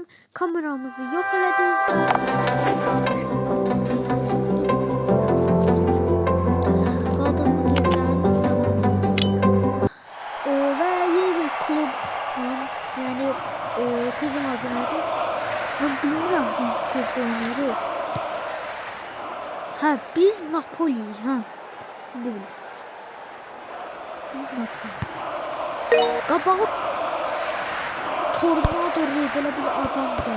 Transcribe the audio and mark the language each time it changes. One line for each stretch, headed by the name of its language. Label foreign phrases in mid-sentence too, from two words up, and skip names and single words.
Azerbaijani: Kameramızı yox elədik. Qaldığımız yerdən və yeni bir klub, yəni klubun adı nədir?
Turkish: Ben bilmiyorum
Azerbaijani: biz klubda oynarıq.
Turkish: Ha, biz Napoli, ha. Ne bileyim. Biz Napoli. Qabağı Tornado böyle bir adam geldi.